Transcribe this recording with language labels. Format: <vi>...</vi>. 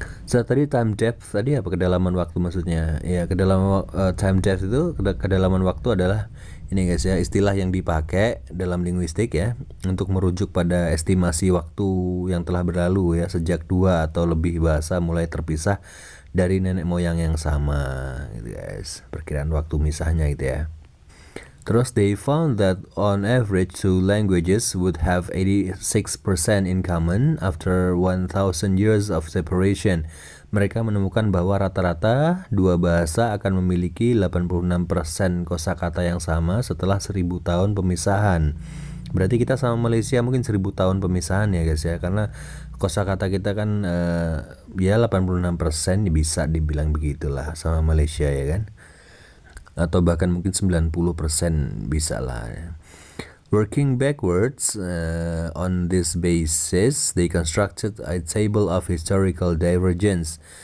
<id>Tadi time depth tadi apa, kedalaman waktu maksudnya ya, kedalaman time depth itu kedalaman waktu adalah ini guys ya, istilah yang dipakai dalam linguistik ya untuk merujuk pada estimasi waktu yang telah berlalu ya, sejak dua atau lebih bahasa mulai terpisah dari nenek moyang yang sama gitu guys, perkiraan waktu misahnya gitu ya.</id> <en>Terus they found that on average two languages would have 86% in common after 1000 years of separation.</en> <id>Mereka menemukan bahwa rata-rata dua bahasa akan memiliki 86% kosakata yang sama setelah 1000 tahun pemisahan. Berarti kita sama Malaysia mungkin 1000 tahun pemisahan ya guys ya, karena kosakata kita kan ya 86% bisa dibilang begitulah sama Malaysia ya kan, atau bahkan mungkin 90% bisa lah ya.</id> <en>Working backwards on this basis, they constructed a table of historical divergence.</en>